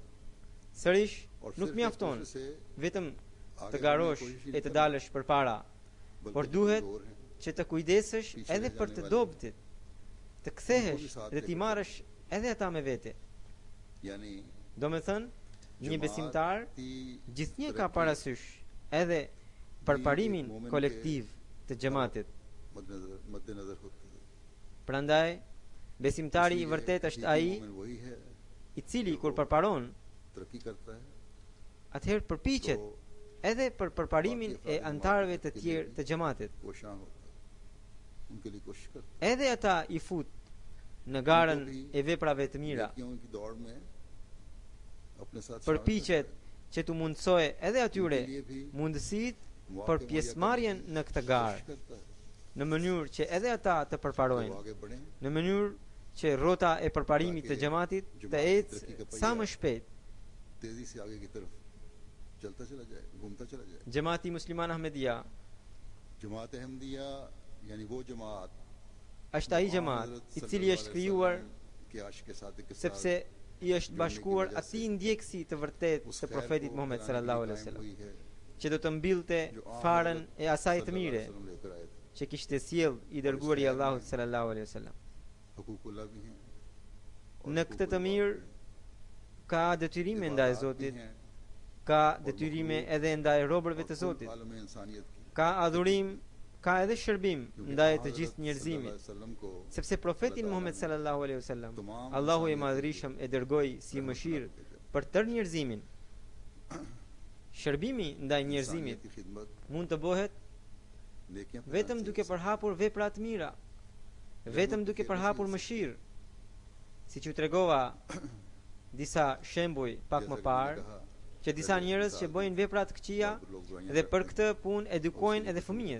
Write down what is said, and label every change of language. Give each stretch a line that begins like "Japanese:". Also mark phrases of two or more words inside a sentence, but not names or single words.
Albanian: Sërish,
Urdu: और
Albanian: nuk
Urdu: सिर्फ
Albanian: mjafton
Urdu: ایک دوسرے سے
Albanian: vetëm
Urdu: आगे
Albanian: të
Urdu: بڑھنے کی
Albanian: garosh
Urdu: کوشش ہی
Albanian: e
Urdu: नहीं
Albanian: të
Urdu: करना,
Albanian: dalësh përpara,
Urdu: बल्कि
Albanian: por
Urdu: जो
Albanian: duhet
Urdu: کمزور ہیں,
Albanian: që të kujdesesh edhe për të dobtit, të kthehesh dhe t'i marrësh edhe ata me vete.
Urdu: यानी
Albanian: Domethënë, një besimtar
Urdu: जमाती
Albanian: gjithnjë ka
Urdu: तरक्की
Albanian: parasysh edhe përparimin kolektiv të xhamatit.
Urdu: مدنظر ہوتی ہے.
Albanian: Prandaj, besimtari i
Urdu: इसलिए
Albanian: vërtet është
Urdu: हकीकी
Albanian: ai
Urdu: مومن وہی ہے
Albanian: i cili kur përparon,
Urdu: ترقی کرتا ہے
Albanian: atëherë përpiqet
Urdu: तो
Albanian: edhe për përparimin e antarëve të tjerë të xhamatit.
Urdu: کوشاں ہوتا ہے، ان کے لیے کوشش کرتا
Albanian: Edhe ata i fut në garën e veprave të
Urdu: है।
Albanian: mira.
Urdu: نیکیوں کی دوڑ میں اپنے ساتھ
Albanian: Përpiqet që të mundsojë edhe atyre
Urdu: ان کے لیے بھی
Albanian: mundësitë
Urdu: मौके
Albanian: për
Urdu: मुहैया
Albanian: pjesëmarrjen
Urdu: کرنے کی
Albanian: në këtë
Urdu: कोशिश
Albanian: garë,
Urdu: کرتا ہے.
Albanian: në mënyrë që edhe ata të
Urdu: जब
Albanian: përparojnë,
Urdu: آگے بڑھے
Albanian: në mënyrë që rrota e përparimit të xhamatit të ecë sa më shpejt,
Urdu: تیزی سے آگے کی طرف چلتا چلا جائے، گھومتا چلا جائے. جماعتی مسلمان احمدیہ جماعت احمدیہ یعنی وہ جماعت
Albanian: është ai jamaat i cili është krijuar
Urdu: کے عاشق صادق کے ساتھ
Albanian: sepse i është bashkuar atij ndjekësi të vërtet të profetit Muhammed
Arabic: صلى الله عليه وسلم,
Albanian: që do të mbillte farën e asaj të mire që kishte sjell i dërguari i Allahut
Arabic: صلى الله عليه وسلم.
Urdu: حقوق اللہ بھی ہیں,
Albanian: Në këtë të mirë ka detyrime ndaj Zotit, ka detyrime edhe ndaj robërve të Zotit,
Urdu: عالم انسانیت کی
Albanian: ka adhurim, ka edhe shërbim ndaj të gjithë njerëzimit,
Urdu: وسلم کو
Albanian: sepse profetin Muhammed
Arabic: صلى الله عليه وسلم
Albanian: Allahu i madhërisëm e dërgoi si mëshirë për tërë njerëzimin. Shërbimi ndaj njerëzimit
Urdu: کی خدمت
Albanian: mund të bëhet
Urdu: नेकियां
Albanian: vetëm duke përhapur vepra të mira, vetëm duke përhapur mëshirë, siç u tregova disa shembuj pak më parë, që disa njerëz që bëjnë vepra të këqija dhe për këtë punë edukojnë edhe fëmijët.